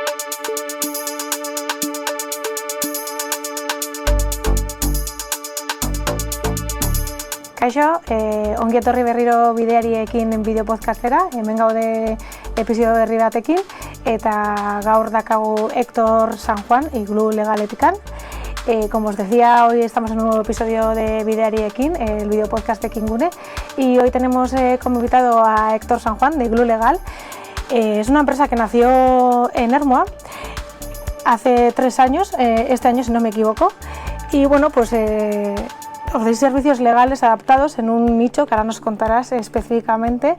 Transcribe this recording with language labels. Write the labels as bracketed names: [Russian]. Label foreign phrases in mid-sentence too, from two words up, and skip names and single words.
[Basque] Kaixo, ongi etorri berriro bideariekin bideo podcastera, hemen gaude episodio berri batekin, eta gaur dakagu Héctor San Juan, Iglú Legaletikan. [Spanish] Como os decía, hoy estamos en un nuevo episodio de Bideariekin, el video podcast de Kingune, y hoy tenemos como invitado a Héctor San Juan de Iglú Legal. Es una empresa que nació en Ermua hace 3 años, este año si no me equivoco, y bueno, pues ofrecéis servicios legales adaptados en un nicho que ahora nos contarás específicamente.